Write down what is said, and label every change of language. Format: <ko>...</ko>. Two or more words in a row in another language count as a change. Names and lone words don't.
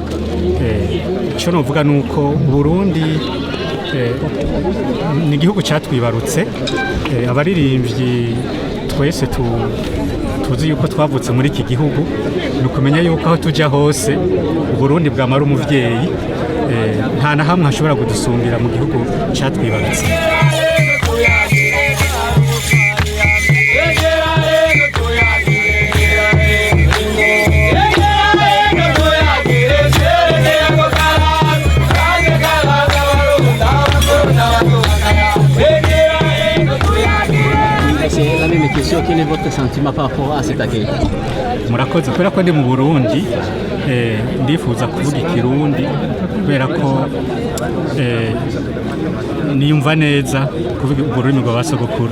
<rn>Icyo novuga ni uko Burundi ni igihugu cyatwibarutse. Abaririmbyi twese tuzi yuko twavutse muri iki gihugu, ni ukumenya yuko aho tujya hose Burundi bwamara umuvyeyi, nta na hamwe hashobora kudusumbira mu gihugu cyatwibarutse.</rn> <fr>Quel est votre sentiment par rapport à cet accueil?</fr> <rn>Murakoze, kubera ko ndi mu Burundi, ndifuza kuvuga ikirundi kubera ko niyumva neza kuvuga ururimi rwa basogokuru.</rn>